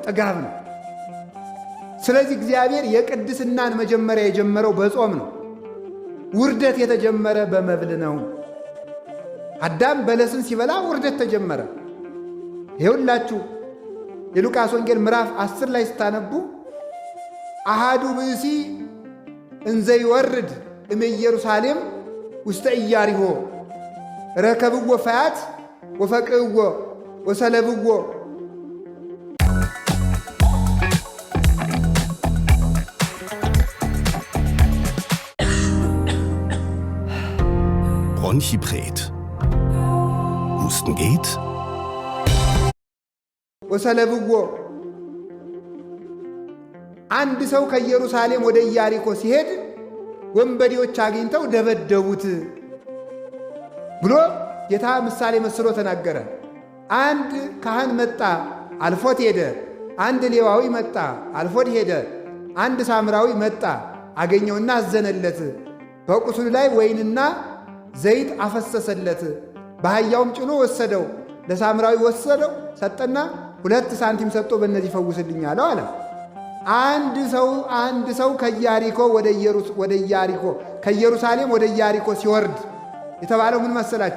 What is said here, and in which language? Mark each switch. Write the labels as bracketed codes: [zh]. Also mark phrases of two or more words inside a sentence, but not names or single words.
[am] ጥጋብ ነው። ስለዚህ እግዚአብሔር የቅድስናን መጀመሪያ የጀመረው በጾም ነው። ውርደት የተጀመረ በመብል ነው። አዳም በለስን ሲበላ ውርደት ተጀመረ። ይኸውላችሁ የሉቃስ ወንጌል ምዕራፍ 10 ላይ ስታነቡ [gez] አሃዱ ብእሲ እንዘ ይወርድ እምኢየሩሳሌም ውስተ ኢያሪሆ ረከብዎ ፈያት ወፈቅዕዎ ወሰለብዎ። [de] Bronchipret. Husten geht? [am] ወሰለብዎ። አንድ ሰው ከኢየሩሳሌም ወደ ኢያሪኮ ሲሄድ ወንበዴዎች አግኝተው ደበደቡት ብሎ ጌታ ምሳሌ መስሎ ተናገረ። አንድ ካህን መጣ፣ አልፎት ሄደ። አንድ ሌዋዊ መጣ፣ አልፎት ሄደ። አንድ ሳምራዊ መጣ፣ አገኘውና አዘነለት። በቁስሉ ላይ ወይንና ዘይት አፈሰሰለት። በአህያውም ጭኖ ወሰደው። ለሳምራዊ ወሰደው፣ ሰጠና 2 ሳንቲም ሰጥቶ በእነዚህ ፈውስልኝ አለው አለ። አንድ ሰው ከኢየሩሳሌም ወደ ኢያሪኮ ሲወርድ የተባለው ምን መሰላችሁ?